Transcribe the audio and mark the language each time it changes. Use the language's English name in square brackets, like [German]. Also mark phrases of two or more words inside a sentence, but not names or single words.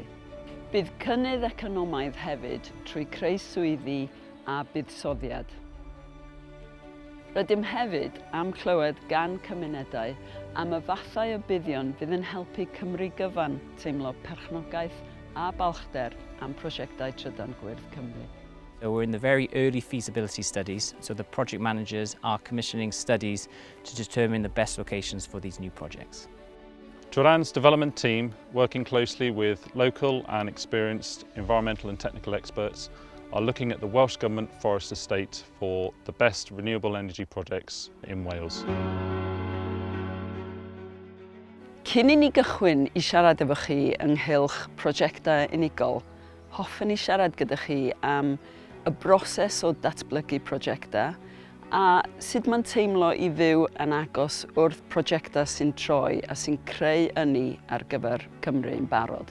[Welsh] Bydd cynnydd economaidd hefyd trwy creu swyddi a buddsoddiad. Rydym hefyd am clywed gan cymunedau am y fathau o buddion fydd yn helpu Cymru gyfan teimlo perchnogaeth a balchder am prosiectau Trydan Gwyrdd Cymru. [English] So we're in the very early feasibility studies, so the project managers are commissioning studies to determine the best locations for these new projects. Trydan's development team, working closely with local and experienced environmental and technical experts, are looking at the Welsh Government forest estate for the best renewable energy projects in Wales. [Welsh] Cyn i ni gychwyn i siarad efo chi ynghylch prosiectau unigol, hoffwn i siarad gyda chi am y broses o datblygu prosiectau a sut mae'n teimlo i fyw yn agos wrth prosiectau sy'n troi a sy'n creu ynni ar gyfer Cymru yn barod.